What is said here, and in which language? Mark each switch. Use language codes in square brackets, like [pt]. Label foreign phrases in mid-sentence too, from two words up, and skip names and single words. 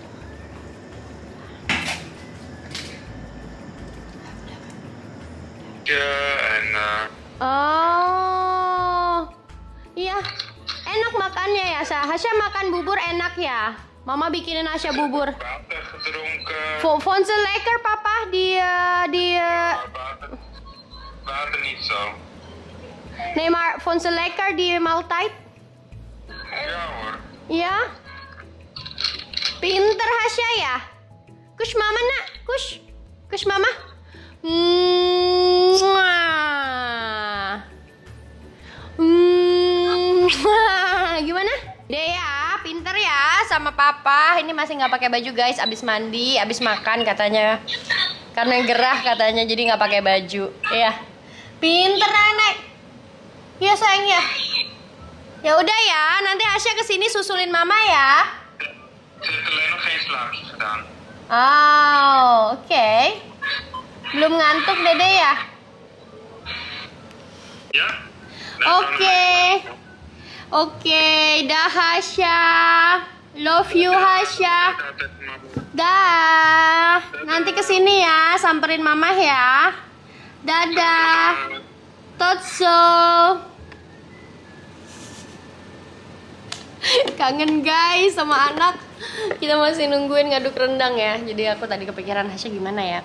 [id] Oh, iya. Enak makannya ya, Hasya makan bubur enak ya. Mama bikinin Hasya bubur. [nl] Water gedronken. Vond ze lekker papa? Water niet zo. Nee, maar vond ze lekker die maaltijd? Ja hoor. Ja? [id] Pinter Hasya ya? Kus mama nak, kus mama. Gimana? Deh ya, pinter ya sama papa. Ini masih nggak pakai baju guys, abis mandi, abis makan katanya. Karena gerah katanya, jadi nggak pakai baju. Iya, pinter nenek. Iya sayang ya. Ya udah ya, nanti Hasya kesini susulin mama ya. [nl] Ze heeft alleen nog geen slaapjes gedaan. [id] Oh, oke. Belum ngantuk dede ya? [nl] Ja? [id] Oke, dah Hasya. [en] Love you Hasya. Dah. [id] Nanti kesini ya, samperin mama ya. Dadah. Totso. Kangen guys sama anak. Kita masih nungguin ngaduk rendang ya. Jadi aku tadi kepikiran Hasya gimana ya.